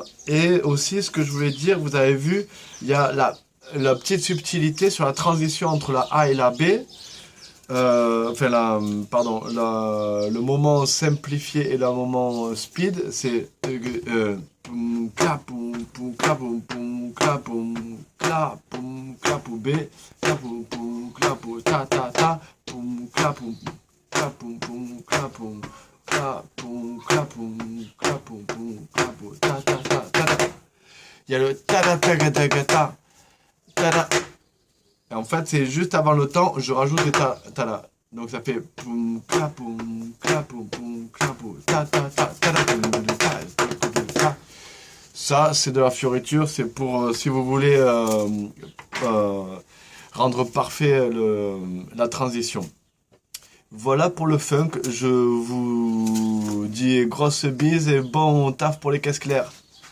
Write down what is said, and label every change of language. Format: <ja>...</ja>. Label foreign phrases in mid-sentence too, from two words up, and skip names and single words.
<fr>Et aussi, ce que je voulais dire, vous avez vu, il y a la petite subtilité sur la transition entre la A et la B. Le moment simplifié et le moment speed, c'est clap, poum, poum, clap, poum, poum, clap, poum, clap, poum, clap, poum, B, clap, poum, poum, clap, poum, ta, ta, ta, poum, clap, poum, clap, poum, poum, clap, poum, clap, poum, clap, poum, clap, poum, poum, clap, poum, ta, ta, ta, ta, ta. Il y a le ta, ta, ta, ta, ta, ta, ta, ta. Et en fait, c'est juste avant le temps, je rajoute des ta là. Donc ça fait poum, clap, poum, clap, poum, clap, poum, ta, ta, ta, ta, ta. Ça, c'est de la fioriture, c'est pour, si vous voulez rendre parfait la transition. Voilà pour le funk, je vous dis grosse bise et bon taf pour les caisses claires.</fr>